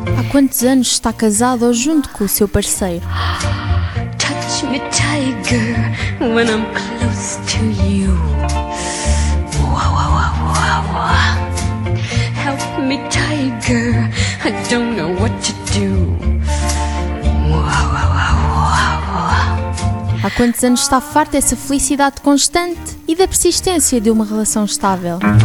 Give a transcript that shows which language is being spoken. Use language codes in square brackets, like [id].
[pt] Quantos anos está casado ou junto com o seu parceiro? [en] Touch me, tiger, when I'm close to you. Wah, wah, wah, wah, wah. Help me, tiger, I don't know what to do. Wah, wah, wah, wah, wah. [pt] Há quantos anos está farto dessa felicidade constante e da persistência de uma relação estável?